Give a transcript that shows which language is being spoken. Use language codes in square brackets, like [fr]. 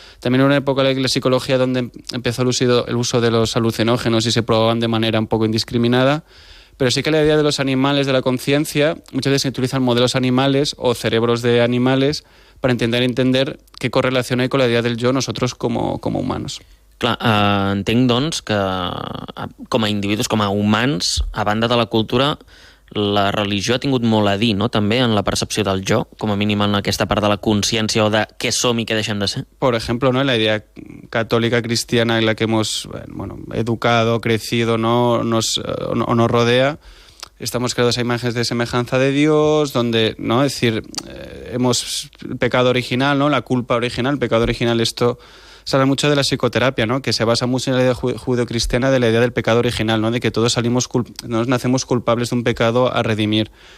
[es] También en una época de la psicología donde empezó el uso de los alucinógenos y se probaban de manera un poco indiscriminada, pero sí que la idea de los animales, de la conciencia, muchas veces se utilizan modelos animales o cerebros de animales para entender qué correlación hay con la idea del yo nosotros como humanos. [ca] Clar, entenc, doncs, que com a individus, com a humans, a banda de la cultura, la religió ha tingut molt a dir, no?, també en la percepció del jo, com a mínim en aquesta part de la consciència o de què som i què deixem de ser. [es] Por ejemplo, ¿no?, en la idea católica cristiana en la que hemos educado, crecido, ¿no?, nos rodea, estamos creados a imágenes de semejanza de Dios, donde, ¿no?, es decir, hemos el pecado original, ¿no?, la culpa original, el pecado original, esto se habla mucho de la psicoterapia, ¿no?, que se basa mucho en la idea judeocristiana de la idea del pecado original, ¿no?, de que todos nos nacemos culpables de un pecado a redimir.